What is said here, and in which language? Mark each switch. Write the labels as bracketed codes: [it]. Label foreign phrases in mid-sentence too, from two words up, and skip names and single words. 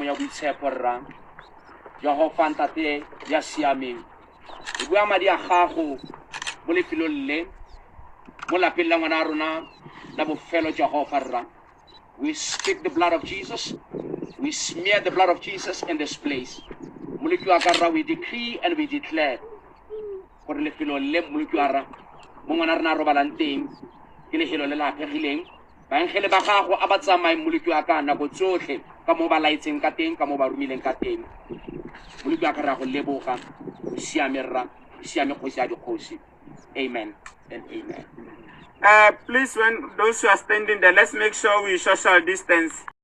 [tn] ya boitshepo rra Jehova fantate ya siameng e bua madi a gago mo lefelong le mo lapeng la ngwana rona la bofelo Jehova rra. [en] We speak the blood of Jesus. We smear the blood of Jesus in this place. [tn] Moleki wa ka rra, [en] we decree and we declare [tn] gore lefelong le moleki wa rra mo ngwana rona a robalang teng ke lefelo le la apegileng. Baengele ba gago a ba tsamaye moleki wa ka nako tsotlhe ka mo ba laetseng ka teng, ka mo ba romileng ka teng. Moleki wa ka rra go leboga, o siame rra, o siame kgosi ya dikgosi. [en] Amen and amen. Please, when those who are standing there, let's make sure we social distance.